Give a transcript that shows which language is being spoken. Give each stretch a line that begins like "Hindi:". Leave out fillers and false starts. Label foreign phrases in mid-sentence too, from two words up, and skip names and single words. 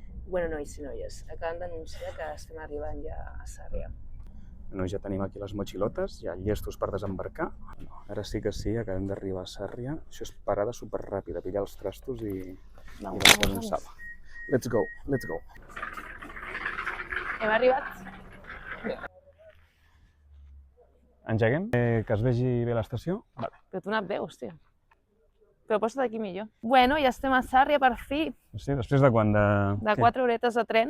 Catalan: Bueno, nois i noies, acabem d'anunciar que estem arribant ja a Sàrria. Ja tenim aquí les motxilotes, ja llestos per desembarcar. Ara sí que sí, acabem d'arribar a Sàrria. Això és parada superràpida, pillar els trastos i començar.
English: Let's go, let's go.
Catalan: Hem arribat? Engeguem? Que es vegi bé l'estació? Vale. Però tu no et veus, tio. Però posa't aquí millor. Bueno, ja estem a Sàrria per fi. Sí, després de quan? De 4 horetes de tren.